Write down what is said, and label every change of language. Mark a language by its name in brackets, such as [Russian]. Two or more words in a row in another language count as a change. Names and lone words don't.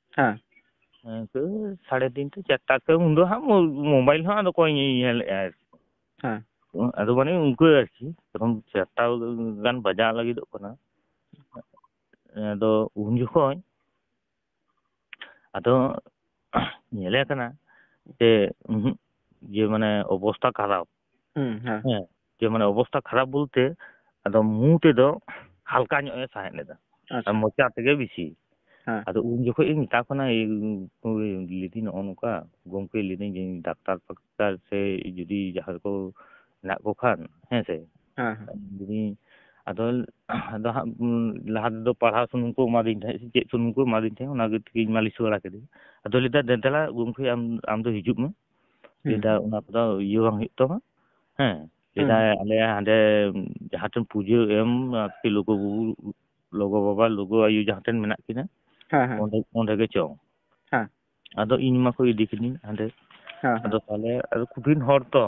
[Santali] 3:30 4টা ᱩᱱ ᱫᱚ ᱦᱟᱸᱜ ᱢᱳᱵᱟᱭᱤᱞ ᱦᱚᱸ ᱟᱫᱚ ᱚᱠᱚᱭ ᱧᱮᱞᱮᱫᱼᱟ ᱟᱨᱠᱤ ᱟᱫᱚ ᱢᱟᱱᱮ ᱩᱱᱠᱩ ᱟᱨᱠᱤ ᱛᱚᱠᱷᱚᱱ 4টা ᱜᱟᱱ ᱵᱟᱡᱟᱣ ᱞᱟᱹᱜᱤᱫᱚᱜ ᱠᱟᱱᱟ ᱟᱫᱚ ᱩᱱ ᱡᱚᱠᱷᱚᱱ ᱟᱫᱚ ᱧᱮᱞᱮ ᱠᱟᱱᱟ [Bangla] যে মানে অবস্থা খারাপ হ্যাঁ যে মানে অবস্থা খারাপ বলতে [Santali] আদো মু তেদো হালকা ᱧᱚᱜ ᱮ ᱥᱟᱸᱦᱮᱫ ᱞᱮᱫᱟ ᱟᱪᱪᱷᱟ ᱢᱚᱪᱟ ᱛᱮᱜᱮ ᱵᱮᱥᱤ ᱦᱮᱸ ᱟᱫᱚ ᱩᱱ ᱡᱚᱠᱷᱚᱡ ᱤᱧ ᱢᱮᱛᱟ ᱠᱟᱱᱟ ᱞᱟᱹᱭᱫᱟᱹᱧ ᱱᱚᱜᱼᱚ ᱱᱚᱝᱠᱟ ᱜᱚᱢᱠᱮ ᱞᱟᱹᱭᱫᱟᱹᱧ ᱡᱮ ᱰᱟᱠᱛᱟᱨ ᱯᱷᱟᱠᱛᱟᱨ ᱥᱮ ᱡᱩᱫᱤ ᱡᱟᱦᱟᱸ ᱠᱚ ᱢᱮᱱᱟᱜ ᱠᱚ ᱠᱷᱟᱱ ᱦᱮᱸ ᱥᱮ ᱦᱮᱸ ᱟᱫᱚ ᱦᱟᱸᱜ ᱞᱟᱦᱟ ᱛᱮᱫᱚ ᱯᱟᱲᱦᱟᱣ ᱥᱩᱱᱩᱢ ᱠᱚ ᱮᱢᱟᱫᱤᱧ ᱛᱟᱦᱮᱸᱫ ᱥᱮ ᱪᱮᱫ ᱥᱩᱱᱩᱢ ᱠᱚ ᱮᱢᱟᱫᱤᱧ ᱛᱟᱦᱮᱸᱫ ᱚᱱᱟ ᱛᱮᱜᱮᱧ ᱢᱟᱹᱞᱤᱥ ᱵᱟᱲᱟ ᱠᱮᱫᱮᱭᱟ ᱟᱫᱚ ᱞᱟᱹᱭᱫᱟ ᱫᱮᱞᱟ ᱜᱚᱢᱠᱮ ᱟᱢ ᱫᱚ ᱦᱤᱡᱩᱜ ᱢᱮ ᱞᱟᱹᱭᱫᱟ ᱚᱱᱟ ᱠᱚᱫᱚ ᱤᱭᱟᱹ ᱵᱟᱝ ᱦᱩᱭᱩᱜ ᱛᱟᱢᱟ ᱦᱮᱸ ᱞᱟᱹᱭᱫᱟ ᱟᱞᱮ ᱦᱟᱸᱰᱮ ᱡᱟᱦᱟᱸ ᱴᱷᱮᱱ ᱯᱩᱡᱟᱹ ᱮᱢ ᱟᱨᱠᱤ ᱞᱩᱜᱩ ᱵᱟᱵᱟ ᱞᱩᱜᱩ ᱟᱭᱳ ᱡᱟᱦᱟᱸ ᱴᱷᱮᱱ ᱢᱮᱱᱟᱜ ᱠᱤᱱᱟ ᱚᱸᱰᱮ ᱜᱮ ᱪᱚᱝ ᱟᱫᱚ ᱤᱧ ᱢᱟᱠᱚ ᱤᱫᱤ ᱠᱤᱫᱤᱧ ᱦᱟᱸᱰᱮ ᱟᱫᱚ ᱛᱟᱦᱞᱮ ᱠᱩᱴᱷᱤᱱ ᱦᱚᱲ ᱛᱚ